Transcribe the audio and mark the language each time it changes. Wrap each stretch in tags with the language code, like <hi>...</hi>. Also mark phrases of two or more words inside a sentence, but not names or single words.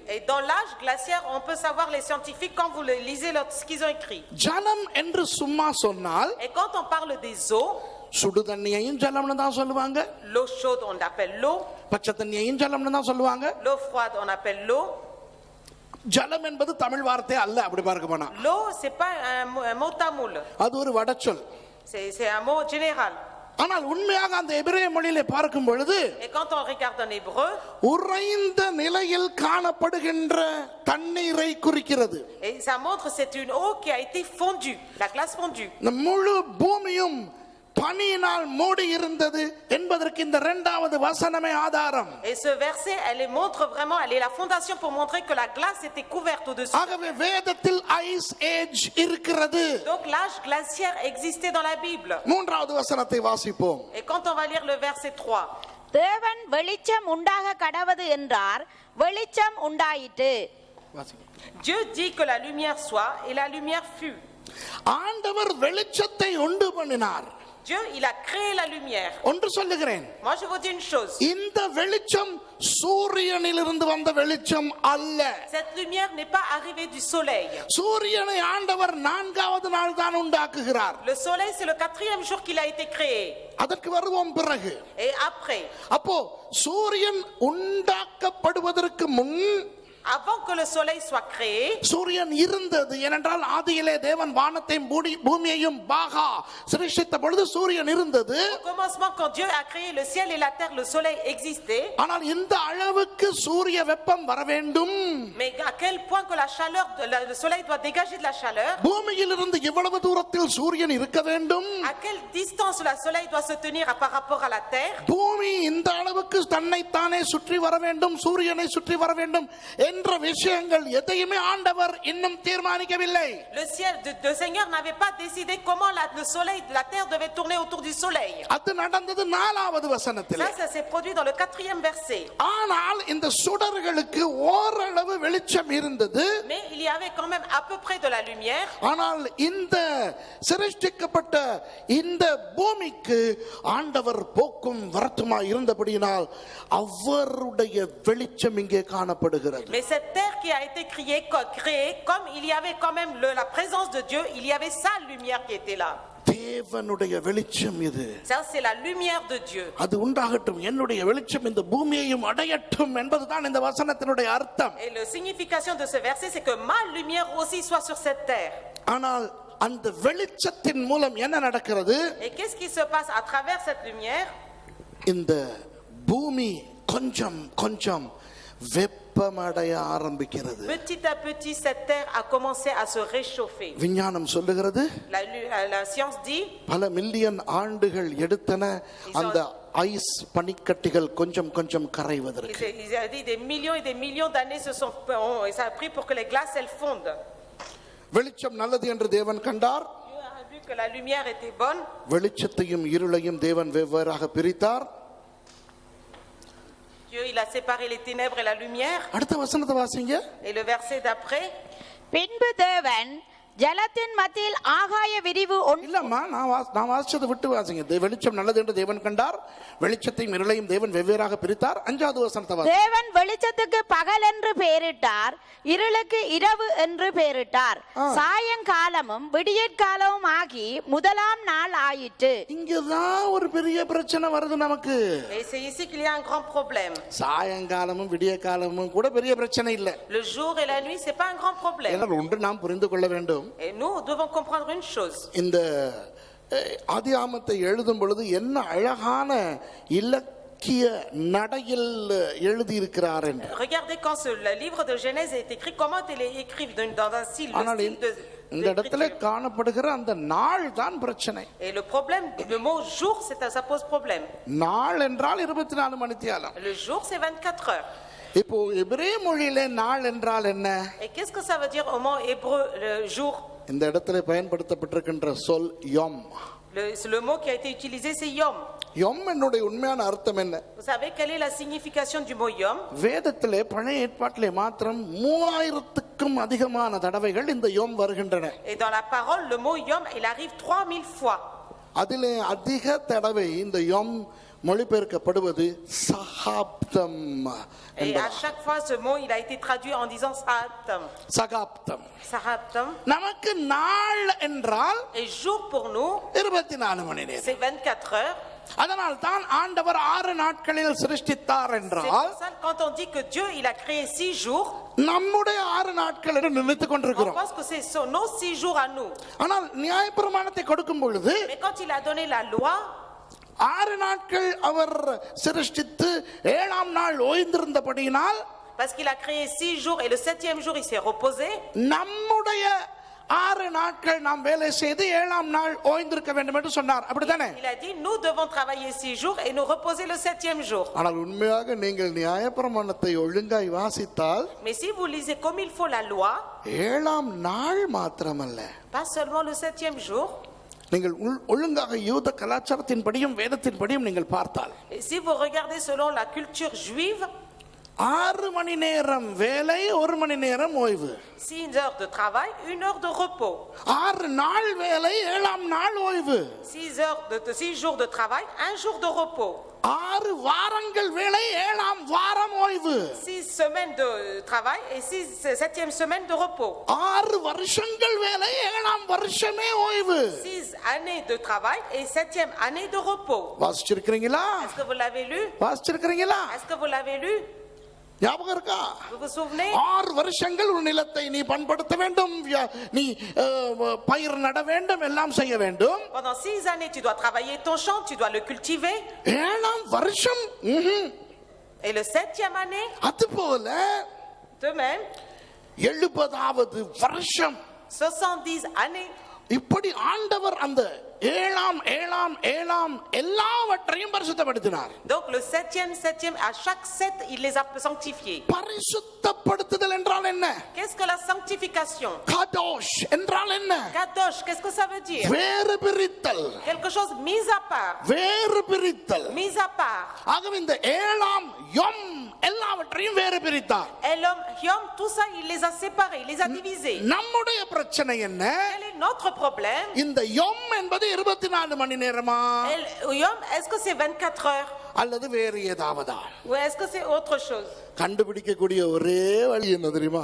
<fr>Et dans l'âge glaciaire, on peut savoir les scientifiques quand vous lisez ce qu'ils ont écrit.</fr> <ta>ஜலம் என்று சும்மா சொன்னால்,</ta> <fr>et quand on parle des eaux,</fr> <ta>சுடு தண்ணியையும் ஜலம்னு தான் சொல்லுவாங்க.</ta> <fr>l'eau chaude on appelle l'eau.</fr> <ta>பச்சை தண்ணியையும் ஜலம்னு தான் சொல்லுவாங்க.</ta> <fr>l'eau froide on appelle l'eau.</fr> <ta>ஜலம் என்பது தமிழ் வார்த்தை அல்ல, அப்படி பார்க்க போனா.</ta> <fr>l'eau c'est pas un mot tamoul.</fr> <ta>அது ஒரு வடச்சொல்.</ta> <fr>c'est un mot général.</fr> <ta>ஆனால் உண்மையாக அந்த எபிரேய மொழியிலே பார்க்கும் பொழுது,</ta> <fr>et quand on regarde en hébreu,</fr> <ta>உறைந்த நிலையில் காணப்படுகின்ற தண்ணீரை குறிக்கிறது.</ta> <fr>et ça montre c'est une eau qui a été fondue, la glace fondue.</fr> <ta>முழு பூமியும் பனியினால் மூடி இருந்தது என்பதற்கு இந்த இரண்டாவது வசனமே ஆதாரம்.</ta> <fr>et ce verset elle montre vraiment, elle est la fondation pour montrer que la glace était couverte au-dessus.</fr> <ta>ஆகவே வேதத்தில்</ta> <en>ice age</en> <ta>இருக்கிறது.</ta> <fr>donc l'âge glaciaire existait dans la Bible.</fr> <ta>மூன்றாவது வசனத்தை வாசிப்போம்.</ta> <fr>et quand on va lire le verset 3,</fr> <ta>தேவன் வெளிச்சம் உண்டாக கடவது என்றார், வெளிச்சம் உண்டாயிற்று.</ta> <fr>Dieu dit que la lumière soit et la lumière fut.</fr> <ta>ஆண்டவர் வெளிச்சத்தை உண்டு பண்ணினார்.</ta> <fr>Dieu il a créé la lumière.</fr> <ta>ஒன்று சொல்லுகிறேன்,</ta> <fr>moi je vous dis une chose,</fr> <ta>இந்த வெளிச்சம் சூரியனிலிருந்து வந்த வெளிச்சம் அல்ல.</ta> <fr>cette lumière n'est pas arrivée du soleil.</fr> <ta>சூரியனை ஆண்டவர் நான்காவது நாள் தான் உண்டாக்குகிறார்.</ta> <fr>le soleil c'est le 4e jour qu'il a été créé.</fr> <ta>அதற்கு வருவோம் பிறகு.</ta> <fr>et après,</fr> <ta>அப்போ சூரியன் உண்டாக்கப்படுவதற்கு முன்,</ta> <fr>avant que le soleil soit créé,</fr> <ta>சூரியன் இருந்தது. ஏனென்றால் ஆதியிலே தேவன் வானத்தையும் பூமியையும் பாகா சிருஷ்டித்த பொழுது சூரியன் இருந்தது.</ta> <fr>au commencement quand Dieu a créé le ciel et la terre, le soleil existait.</fr> <ta>ஆனால் இந்த அளவுக்கு சூரிய வெப்பம் வர வேண்டும்,</ta> <fr>mais à quel point que la chaleur le soleil doit dégager de la chaleur,</fr> <ta>பூமியிலிருந்து எவ்வளவு தூரத்தில் சூரியன் இருக்க வேண்டும்,</ta> <fr>à quelle distance le soleil doit se tenir par rapport à la terre,</fr> <ta>பூமி இந்த அளவுக்கு தன்னைத்தானே சுற்றி வர வேண்டும், சூரியனை சுற்றி வர வேண்டும் என்ற விஷயங்கள் எதையுமே ஆண்டவர் இன்னும் தீர்மானிக்கவில்லை.</ta> <fr>Le ciel, le Seigneur n'avait pas décidé comment le soleil, la terre devait tourner autour du soleil.</fr> <ta>அது நடந்தது 4வது வசனத்தில்.</ta> <fr>Ça s'est produit dans le 4e verset.</fr> <ta>ஆனால் இந்த சுடர்களுக்கு ஓரளவு வெளிச்சம் இருந்தது.</ta> <fr>Mais il y avait quand même à peu près de la lumière.</fr> <ta>ஆனால் இந்த சிருஷ்டிக்கப்பட்ட இந்த பூமிக்கு ஆண்டவர் போக்கும் வரத்துமாய் இருந்தபடியினால் அவருடைய வெளிச்சம் இங்கே காணப்படுகிறது.</ta> <fr>Mais cette terre qui a été créée, comme il y avait quand même la présence de Dieu, il y avait sa lumière qui était là.</fr> <ta>தேவனுடைய வெளிச்சம் இது.</ta> <fr>Ça c'est la lumière de Dieu.</fr> <ta>அது உண்டாகட்டும், என்னுடைய வெளிச்சம் இந்த பூமியையும் அடையட்டும் என்பதுதான் இந்த வசனத்தினுடைய அர்த்தம்.</ta> <fr>Et la signification de ce verset c'est que ma lumière aussi soit sur cette terre.</fr> <ta>ஆனால் அந்த வெளிச்சத்தின் மூலம் என்ன நடக்கிறது?</ta> <fr>Et qu'est-ce qui se passe à travers cette lumière?</fr> <ta>இந்த பூமி கொஞ்சம் கொஞ்சம் வெப்பமடைய ஆரம்பிக்கிறது.</ta> <fr>Petit à petit cette terre a commencé à se réchauffer.</fr> <ta>விஞ்ஞானம் சொல்லுகிறது,</ta> <fr>La science dit,</fr> <ta>பல மில்லியன் ஆண்டுகள் எடுத்தன அந்த ஐஸ் பனிக்கட்டிகள் கொஞ்சம் கொஞ்சம் கரைவதற்கு.</ta> <fr>il a dit des millions et des millions d'années et ça a pris pour que les glaces elles fondent.</fr> <ta>வெளிச்சம் நல்லது என்று தேவன் கண்டார்.</ta> <fr>Dieu a vu que la lumière était bonne.</fr> <ta>வெளிச்சத்தையும் இருளையும் தேவன் வெவ்வேறாக பிரித்தார்.</ta> <fr>Dieu il a séparé les ténèbres et la lumière.</fr> <ta>அடுத்த வசனத்தை வாசிங்க.</ta> <fr>Et le verset d'après,</fr> <ta>பின்பு தேவன் ஜலத்தின் மத்தியில் ஆகாய விரிவு இல்லம்மா, நான் வாசிச்சதை விட்டு வாசிங்க. வெளிச்சம் நல்லது என்று தேவன் கண்டார், வெளிச்சத்தையும் இருளையும் தேவன் வெவ்வேறாக பிரித்தார். 5வது வசனத்தை வாசிங்க. தேவன் வெளிச்சத்துக்கு பகல் என்று பெயரிட்டார், இருளுக்கு இரவு என்று பெயரிட்டார். சாயங்காலமும் விடியற்காலமும் ஆகி முதலாம் நாள் ஆயிற்று. இங்கதான் ஒரு பெரிய பிரச்சனை வருது நமக்கு.</ta> <fr>et c'est ici qu'il y a un grand problème.</fr> <ta>சாயங்காலமும் விடிய காலமும் கூட பெரிய பிரச்சனை இல்ல.</ta> <fr>Le jour et la nuit c'est pas un grand problème.</fr> <ta>ஏன்னா ஒன்று நாம் புரிந்து கொள்ள வேண்டும்.</ta> <fr>Et nous devons comprendre une chose.</fr> <ta>இந்த ஆதியாகமத்தை எழுதும் பொழுது என்ன அழகான இலக்கிய நடையில் எழுதி இருக்கிறார் என்று.</ta> <fr>Regardez quand le livre de Genèse est écrit, comment il est écrit dans un style de</fr> <ta>இந்த இடத்துல காணப்படுகிற அந்த நாள் தான் பிரச்சனை.</ta> <fr>Et le problème, le mot jour, ça pose problème.</fr> <ta>நாள் என்றால் 24 மணித்தியாலம்.</ta> <fr>Le jour c'est 24 heures.</fr> <ta>இப்போ எபிரேய மொழியிலே நாள் என்றால் என்ன?</ta> <fr>Et qu'est-ce que ça veut dire au mot hébreu le jour?</fr> <ta>இந்த இடத்துல பயன்படுத்தப்பட்டிருக்கின்ற சொல் யோம்.</ta> <fr>Le mot qui a été utilisé c'est yom.</fr> <ta>யோம் என்னுடைய உண்மையான அர்த்தம் என்ன?</ta> <fr>Vous savez quelle est la signification du mot yom?</fr> <ta>வேதத்திலே பழைய ஏற்பாட்டிலே மாத்திரம் 3000க்கும் அதிகமான தடவைகள் இந்த யோம் வருகின்றன.</ta> <fr>Et dans la parole le mot yom il arrive 3000 fois.</fr> <ta>அதிலே அதிக தடவை இந்த யோம் மொழிபெயர்க்கப்படுவது சகாப்தம்.</ta> <fr>Et à chaque fois ce mot il a été traduit en disant sahaptam.</fr> <ta>சகாப்தம்.</ta> <fr>Sahaptam.</fr> <ta>நமக்கு நாள் என்றால்</ta> <fr>Et jour pour nous</fr> <ta>24 மணி நேரம்.</ta> <fr>c'est 24 heures.</fr> <ta>அதனால் தான் ஆண்டவர் 6 நாட்களில் சிருஷ்டித்தார்</ta> <fr>C'est</fr> <ta>என்றால்</ta> <fr>pour ça quand on dit que Dieu il a créé 6 jours,</fr> <ta>நம்முடைய 6 நாட்கள் என்று நினைத்துக்</ta> <fr>on</fr> <ta>கொண்டிருக்கிறோம்.</ta> <fr>pense que c'est nos 6 jours à nous.</fr> <ta>ஆனால் நியாயப்பிரமாணத்தை கொடுக்கும் பொழுது</ta> <fr>Mais quand il a donné la loi,</fr> <ta>6 நாட்கள் அவர் சிருஷ்டித்து 7ஆம் நாள் ஓய்ந்திருந்தபடியினால்</ta> <fr>parce qu'il a créé 6 jours et le 7e jour il s'est reposé,</fr> <ta>நம்முடைய 6 நாட்கள் நாம் வேலை செய்து 7ஆம் நாள் ஓய்ந்திருக்க வேண்டும் என்று சொன்னார். அப்படிதானே?</ta> <fr>il a dit nous devons travailler 6 jours et nous reposer le 7e jour.</fr> <ta>ஆனால் உண்மையாக நீங்கள் நியாயப்பிரமாணத்தை ஒழுங்காய் வாசித்தால்</ta> <fr>Mais si vous lisez comme il faut la loi,</fr> <ta>7ஆம் நாள் மாத்திரமல்ல,</ta> <fr>pas seulement le 7e jour,</fr> <ta>நீங்கள் ஒழுங்காக யூத கலாச்சாரத்தின் படியும் வேதத்தின் படியும் நீங்கள் பார்த்தால்,</ta> <fr>et si vous regardez selon la culture juive,</fr> <ta>6 மணி நேரம் வேலை, 1 மணி நேரம் ஓய்வு.</ta> <fr>6 heures de travail, 1 heure de repos.</fr> <ta>6 நாள் வேலை, 7ஆம் நாள் ஓய்வு.</ta> <fr>6 jours de travail, 1 jour de repos.</fr> <ta>6 வாரங்கள் வேலை, 7ஆம் வாரம் ஓய்வு.</ta> <fr>6 semaines de travail et 7e semaine de repos.</fr> <ta>6 வருஷங்கள் வேலை, 7ஆம் வருஷமே ஓய்வு.</ta> <fr>6 années de travail et 7e année de repos.</fr> <ta>வாசிச்சிருக்கீங்களா?</ta> <fr>Est-ce que vous l'avez lu?</fr> <ta>வாசிச்சிருக்கீங்களா?</ta> <fr>Est-ce que vous l'avez lu?</fr> <ta>ஞாபகம் இருக்கா?</ta> <fr>Vous vous souvenez?</fr> <ta>6 வருஷங்கள் ஒரு நிலத்தை நீ பண்படுத்த வேண்டும், நீ பயிர் நட வேண்டும், எல்லாம் செய்ய வேண்டும்.</ta> <fr>Pendant 6 années tu dois travailler ton champ, tu dois le cultiver.</fr> <ta>7ஆம் வருஷம்</ta> <fr>Et le 7e année,</fr> <ta>அதுபோல</ta> <fr>de même,</fr> <ta>70வது வருஷம்</ta> <fr>70 années</fr> <ta>இப்படி ஆண்டவர் அந்த ஏழாம் எல்லாவற்றையும் பரிசுத்தப்படுத்தினார்.</ta> <fr>Donc le septième, à chaque 7 il les a sanctifiés.</fr> <ta>பரிசுத்தப்படுத்துதல் என்றால் என்ன?</ta> <fr>Qu'est-ce que la sanctification?</fr> <ta>காதோஷ் என்றால் என்ன?</ta> <fr>Kadosh, qu'est-ce que ça veut dire?</fr> <ta>வேறு பிரித்தல்.</ta> <fr>Quelque chose mis à part.</fr> <ta>வேறு பிரித்தல்.</ta> <fr>Mis à part.</fr> <ta>ஆகவே இந்த ஏழாம் யம் எல்லாவற்றையும் வேறு பிரித்தார்.</ta> <fr>Elam, Yom, tout ça il les a séparés, il les a divisés.</fr> <ta>நம்முடைய பிரச்சனை என்ன?</ta> <fr>Quel est notre problème?</fr> <ta>இந்த யம் என்பது 24 மணி நேரமா?</ta> <fr>Yom, est-ce que c'est 24 heures?</fr> <ta>அல்லது வேறு ஏதாவதா?</ta> <fr>Ou est-ce que c'est autre chose?</fr> <ta>கண்டுபிடிக்கக்கூடிய ஒரே வழி என்ன தெரியுமா?</ta>